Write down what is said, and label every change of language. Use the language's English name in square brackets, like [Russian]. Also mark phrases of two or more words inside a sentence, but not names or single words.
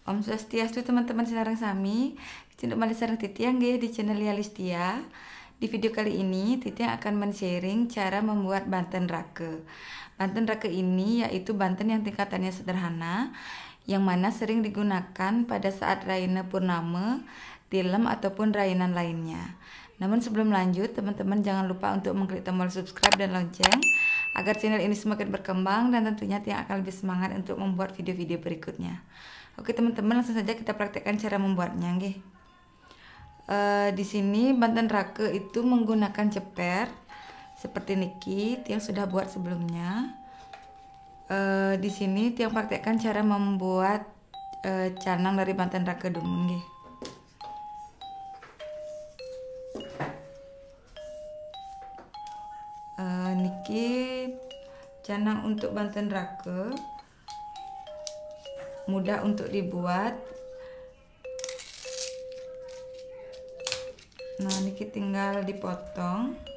[Sanskrit] Om Swastiastu [Balinese] teman-teman sinareng sami, cenduk malih sareng Titi nggih [Indonesian] di channel Yalistia. Di video kali ini Titi akan men-sharing cara membuat banten rake. Banten rake ini yaitu banten yang tingkatannya sederhana, yang mana sering digunakan pada saat Raina Purnama, tilem ataupun rainan lainnya. Namun sebelum lanjut, teman-teman jangan lupa untuk mengklik tombol subscribe dan lonceng agar channel ini semakin berkembang dan tentunya Tia akan lebih semangat untuk membuat video-video berikutnya. Oke teman-teman, langsung saja kita praktekkan cara membuatnya nggih. Di sini banten rake itu menggunakan ceper seperti niki yang sudah buat sebelumnya. Di sini Tiang praktekkan cara membuat canang dari banten rake [Balinese] dumun nggih. [Indonesian] Niki canang untuk banten rake mudah untuk dibuat. Nah, niki tinggal dipotong.